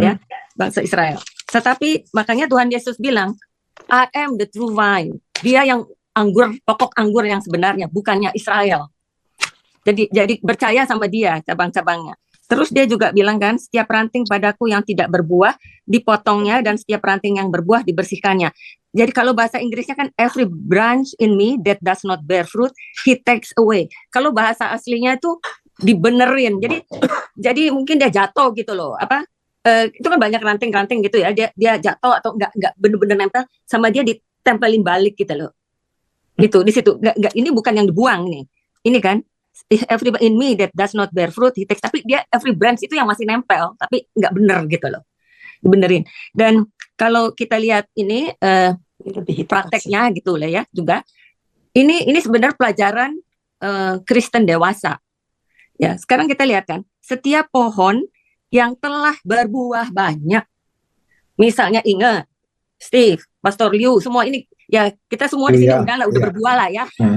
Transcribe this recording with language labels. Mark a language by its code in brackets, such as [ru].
[id] ya, bangsa Israel. Tetapi makanya Tuhan Yesus bilang, [en] I am the true vine. [id] Dia yang pokok anggur yang sebenarnya, bukannya Israel. Jadi percaya sama dia, cabang-cabangnya. Terus dia juga bilang kan, setiap ranting padaku yang tidak berbuah dipotongnya, dan setiap ranting yang berbuah dibersihkannya. Jadi kalau bahasa Inggrisnya kan, [en] every branch in me that does not bear fruit, he takes away. [id] Kalau bahasa aslinya itu dibenerin. Jadi mungkin dia jatuh gitu loh. Itu kan banyak ranting-ranting gitu ya. Dia jatuh atau nggak bener-bener nempel sama dia, ditempelin balik gitu loh. Gitu di situ. Nggak, ini bukan yang dibuang nih. Ini kan, [en] every in me that does not bear fruit, he takes. [id] Tapi dia every branch itu yang masih nempel, tapi nggak bener gitu loh. Dibenerin. Dan kalau kita lihat ini prakteknya gitu lah ya juga. Ini sebenarnya pelajaran Kristen dewasa. Ya, sekarang kita lihat kan, setiap pohon yang telah berbuah banyak, misalnya ingat Steve, Pastor Liu, semua ini ya, kita semua di sini udah berbuah lah ya.